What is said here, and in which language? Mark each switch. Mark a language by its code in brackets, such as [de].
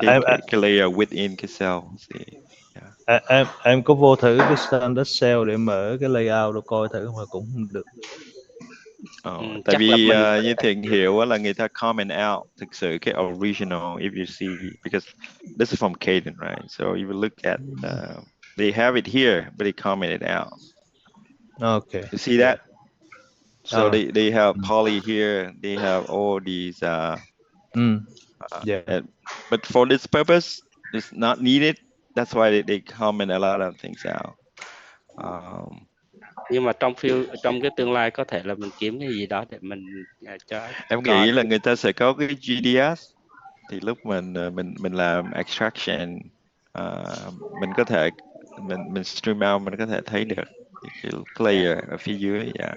[vi] cái cái, cái layer within cái cell. em có vô thử cái standard cell để mở cái layout rồi coi thử mà cũng không được. Tại chắc là vì mình như Thiện hiểu á, là người ta comment out thực sự cái original, [en] if you see, because this is from Cadence, right? So you will look at they have it here, but they comment it out. Okay. You see that? So Alright. they have poly here, they have all these Yeah. but for this purpose it's not needed, that's why they comment a lot of things out. [vi] Nhưng mà trong cái tương lai có thể là mình kiếm cái gì đó để mình cho em coi. nghĩ là người ta sẽ có cái GDS, thì lúc mình làm extraction, mình có thể mình stream out, mình có thể thấy được cái layer ở phía dưới.